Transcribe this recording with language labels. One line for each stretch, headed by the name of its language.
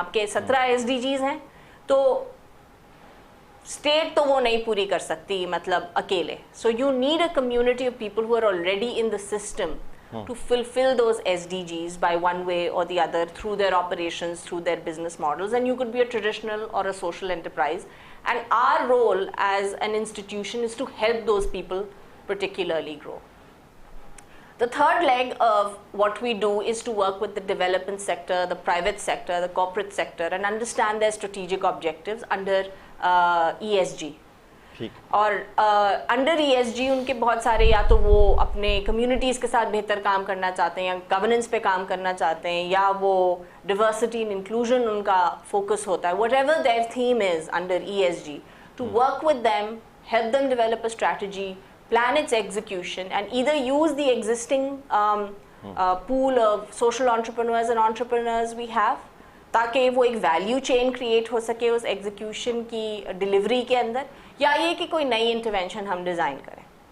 Urdu: آپ کے 17 SDGs ہیں تو state تو وہ نہیں پوری کر سکتی مطلب اکیلے.
English: So you need a community of people who are already in the system to fulfill those SDGs by one way or the other through their operations, through their business models, and you could be a traditional or a social enterprise, and our role as an institution is to help those people particularly grow. The third leg of what we do is to work with the development sector, the private sector, the corporate sector, and understand their strategic objectives under ESG.
Urdu: اور under ESG ان کے بہت سارے, یا تو وہ اپنے communities کے ساتھ بہتر کام کرنا چاہتے ہیں, یا گورننس پہ کام کرنا چاہتے ہیں, یا وہ ڈیورسٹی اینڈ انکلوژن ان کا فوکس ہوتا ہے.
English: whatever there theme is under ESG, to work with them, help them develop a strategy, plan its execution, and either use the existing pool of social entrepreneurs and entrepreneurs we have
Urdu: تاکہ وہ ایک value chain create ہو سکے اس execution کی delivery کے اندر, یا یہ کہ کوئی نئی انٹروینشن ہم ڈیزائن کریں.